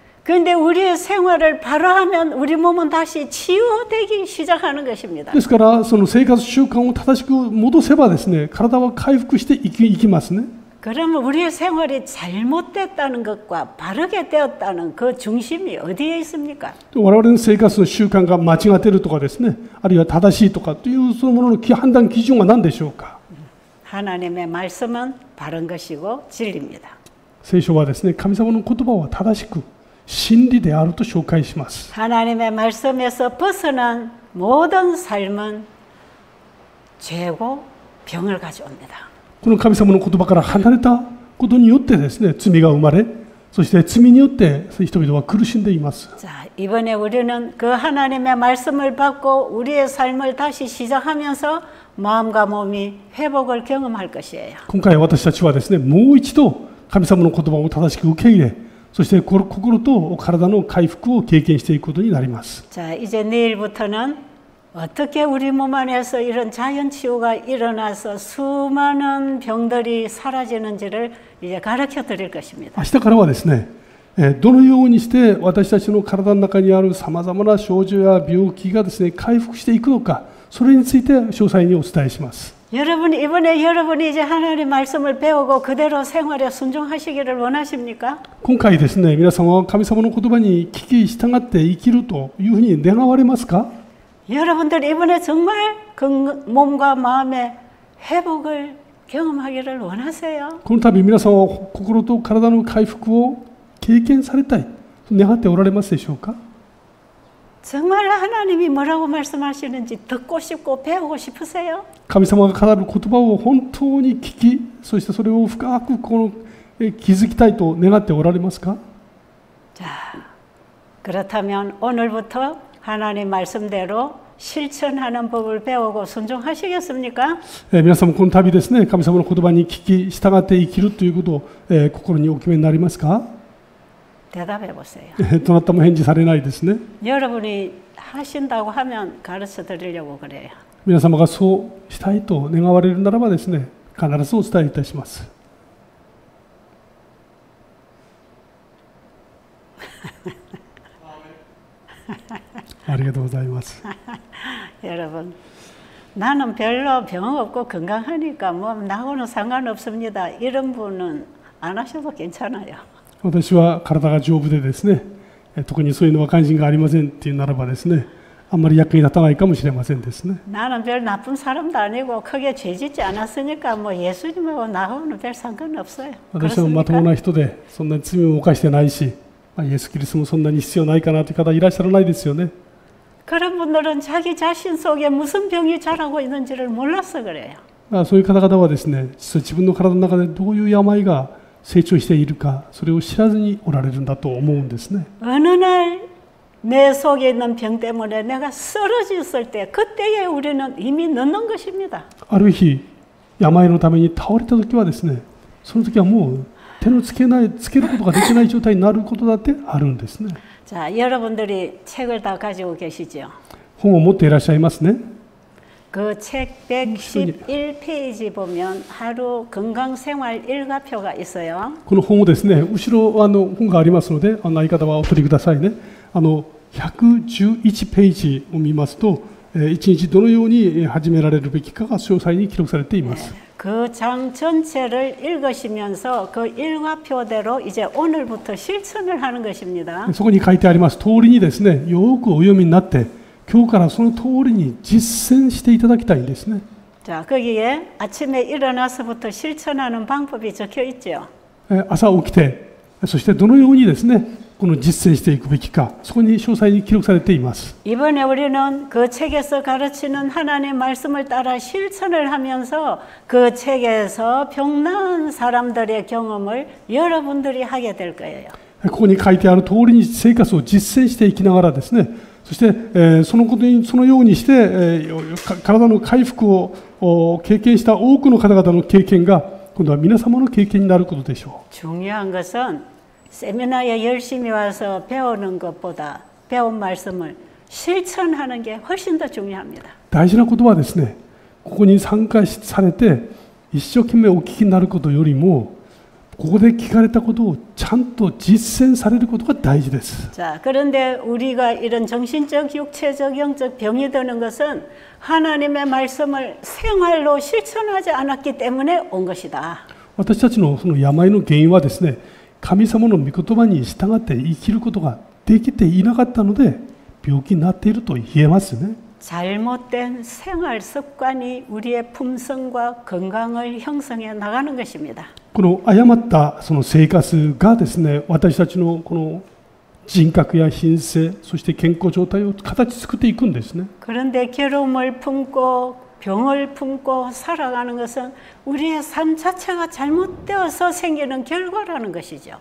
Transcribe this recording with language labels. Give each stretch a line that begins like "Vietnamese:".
Korean: 그런데 우리의 생활을 바로 하면 우리 몸은 다시 치유되기 시작하는 것입니다.
Japanese: ですからその生活習慣を正しく戻せばですね、体は回復していきますね。
Korean: 그러면 우리의 생활이 잘못됐다는 것과 바르게 되었다는 그 중심이 어디에 있습니까?
Japanese: 我々の生活の習慣が間違っているとかですね、あるいは正しいとかというそのものの判断基準は何でしょうか。
Korean: 하나님의 말씀은 바른 것이고 진리입니다.
Japanese: 聖書はですね、神様の言葉は正しく真理であると紹介します。
Korean: 하나님의 말씀에서 벗어난 모든 삶은 죄고 병을 가져옵니다.
Japanese: この神様の言葉から離れたことによってですね、罪が生まれ、そして罪によって人々は苦しんでいます。
Korean: 자, 이번에 우리는 그 하나님의 말씀을 받고 우리의 삶을 다시 시작하면서 마음과 몸이 회복을 경험할 것이에요.
Japanese: 今回私たちはですね、もう一度神様の言葉を正しく受け入れ、そして心と体の回復を経験していくことになります。
Korean: 자, 이제 내일부터는 어떻게 우리 몸 안에서 이런 자연 치유가 일어나서 수많은 병들이 사라지는지를 이제 가르쳐 드릴 것입니다.
Japanese: 明日からはですね、どのようにして私たちの体の中にあるさまざまな症状や病気がですね、回復していくのか、それについて詳細にお伝えします。
Korean: 여러분, 이번에 여러분이 이제 하나님 말씀을 배우고 그대로 생활에 순종하시기를 원하십니까?
Japanese: 今回ですね、皆様は神様の言葉に聞き従って生きるというふうに願われますか？
Korean: 여러분들 이번에 정말 그 몸과 마음의 회복을 경험하기를 원하세요?
Japanese: この度皆様は心と体の回復を経験されたいと願っておられますでしょうか？
Korean: 정말 하나님이 뭐라고 말씀하시는지 듣고 싶고 배우고 싶으세요?
Japanese: 神様が語る言葉を本当に聞き、そしてそれを深く気づきたいと願っておられますか？
Korean: 자, 그렇다면 오늘부터 하나님 말씀대로 실천하는 법을 배우고 순종하시겠습니까?
Japanese: 皆さんもこの旅ですね、神様の言葉に聞き従って生きるということを、心にお決めになりますか？
Korean: 대답해 보세요.
Japanese: どなたも返事されないですね。
Korean: 여러분이 하신다고 하면 가르쳐 드리려고 그래요.
Japanese: 皆様がそうしたいと願われるならばですね、必ずお伝えいたします。ありがとうございます。
Korean: 여러분, 나는 별로 병 없고 건강하니까 뭐 나하고는 상관없습니다. 이런 분은 안 하셔도 괜찮아요.
Japanese: 私は体が丈夫でですね、特にそういうのは関心がありませんっていうならばですね、あんまり役に立たないかもしれませんですね。
Korean: 나는 별 나쁜 사람도 아니고 크게 죄짓지 않았으니까 뭐 예수님하고 나하고는 별 상관없어요.
Japanese: 私はまともな人でそんなに罪も犯してないし、イエス・キリストもそんなに必要ないかなという方いらっしゃらないですよね。
Korean: 그런 분들은 자기 자신 속에 무슨 병이 자라고 있는지를 몰라서 그래요.
Japanese: そういう方々はですね、自分の体の中でどういう病が成長しているか、それを知らずにおられるんだと思うんですね。
Korean: 어느 날 내 속에 있는 병 때문에 내가 쓰러졌을 때 그때에 우리는 이미 늦는 것입니다.
Japanese: ある日、病のために倒れた時はですね、その時はもう手のつけることができない状態になることだってあるんですね。
Korean: 자, 여러분들이 책을 다 가지고 계시죠?
Japanese: 本を持っていらっしゃいますね。
Korean: 그 책 111페이지 보면 하루 건강생활 일과표가 있어요.
Japanese: この本をですね、後ろ本がありますので、相方はお取りくださいね。 111ページを見ますと、一日どのように始められるべきかが詳細に記録されています。
Korean: 그 장 전체를 읽으시면서 그 일과표대로 이제 오늘부터 실천을 하는 것입니다.
Japanese: そこに書いてあります通りにですね、よくお読みになって、今日からその通りに実践していただきたいんですね。
Korean: 자, 거기에 아침에 일어나서부터 실천하는 방법이 적혀 있죠.
Japanese: 朝起きて、そしてどのようにですね、この実践していくべきか、そこに詳細に記録されています。
Korean: 이번에 우리는 그 책에서 가르치는 하나님의 말씀을 따라 실천을 하면서 그 책에서 병 나은 사람들의 경험을 여러분들이 하게 될 거예요.
Japanese: ここに書いてある通りに生活を実践していきながらですね、そして、そのようにして、体の回復を経験した多くの方々の経験が今度は皆様の経験になることでしょう。
Korean: 중요한 것은 세미나에 열심히 와서 배우는 것보다 배운 말씀을 실천하는 게 훨씬 더 중요합니다.
Japanese: 大事なことはですね、ここに参加されて一生懸命お聞きになることよりも、ここで聞かれたことをちゃんと実践されることが大事です。
Korean: 자, 그런데 우리가 이런 정신적, 육체적, 영적 병이 드는 것은 하나님의 말씀을 생활로 실천하지 않았기 때문에 온 것이다.
Japanese: 私たちのその病の原因はですね、神様の御言葉に従って生きることができていなかったので病気になっていると言えますね。
Korean: 잘못된 생활 습관이 우리의 품성과 건강을 형성해 나가는 것입니다.
Japanese: この誤ったその生活がですね、私たちのこの人格や品性、そして健康状態を形作っていくんですね。
Korean: 그런데 괴로움을 품고 병을 품고 살아가는 것은 우리의 삶 자체가 잘못되어서 생기는 결과라는 것이죠.